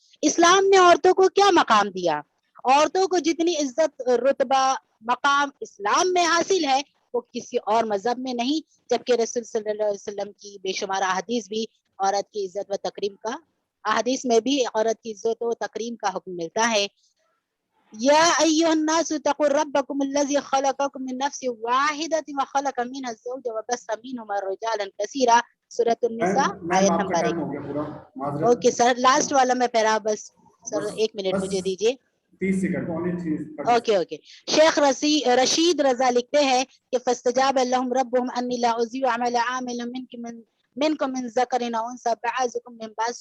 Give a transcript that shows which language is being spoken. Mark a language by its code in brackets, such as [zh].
[ur] اسلام نے عورتوں کو کیا مقام دیا؟ عورتوں کو جتنی عزت، رتبہ، مقام اسلام میں حاصل ہے وہ کسی اور مذہب میں نہیں، جبکہ رسول صلی اللہ علیہ وسلم کی بے شمار احادیث بھی عورت کی عزت و تکریم کا احادیث میں بھی عورت کی عزت و تکریم کا حکم ملتا ہے. [ar] یا ایھا الناس اتقوا ربکم الذی خلقکم من نفس واحدۃ وخلق منها الزوج وبث منهما رجالا کثیرا. [ur] سورۃ النساء آیت نمبر 1. اوکے سر، لاسٹ والا میں پیرا بس سر 1 منٹ مجھے دیجیے. 30 سیکنڈ. اوکے. شیخ رشید رضا لکھتے ہیں کہ [ar] فاستجاب لهم ربهم انی لا اضیع عمل عامل منکم من ذکر او انثى بعضکم من بعض.